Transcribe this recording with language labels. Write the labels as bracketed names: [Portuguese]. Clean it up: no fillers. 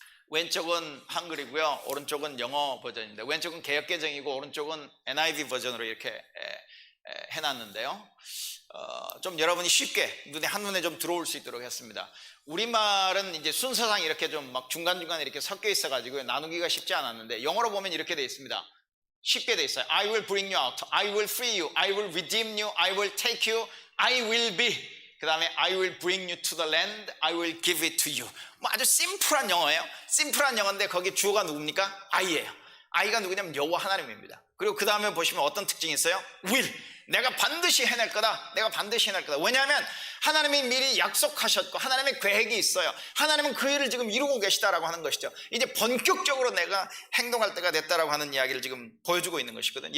[Korean] 왼쪽은 한글이고요, 오른쪽은 영어 버전인데, 왼쪽은 개역개정이고 오른쪽은 NIV 버전으로 이렇게 해놨는데요. 좀 여러분이 쉽게 한눈에 좀 들어올 수 있도록 했습니다. 우리말은 이제 순서상 이렇게 좀 막 중간중간에 이렇게 섞여 있어가지고 나누기가 쉽지 않았는데, 영어로 보면 이렇게 돼 있습니다. 쉽게 돼 있어요. [English] I will bring you out, I will free you, I will redeem you, I will take you, I will be, [Korean] 그 다음에 [English] I will bring you to the land, I will give it to you. [Korean] 뭐 아주 심플한 영어예요. 심플한 영어인데 거기 주어가 누굽니까? I예요. I가 누구냐면 여호와 하나님입니다. 그리고 그 다음에 보시면 어떤 특징이 있어요? will, 내가 반드시 해낼 거다. 내가 반드시 해낼 거다. 왜냐하면 하나님이 미리 약속하셨고 하나님의 계획이 있어요. 하나님은 그 일을 지금 이루고 계시다라고 하는 것이죠. 이제 본격적으로 내가 행동할 때가 됐다라고 하는 이야기를 지금 보여주고 있는 것이거든요.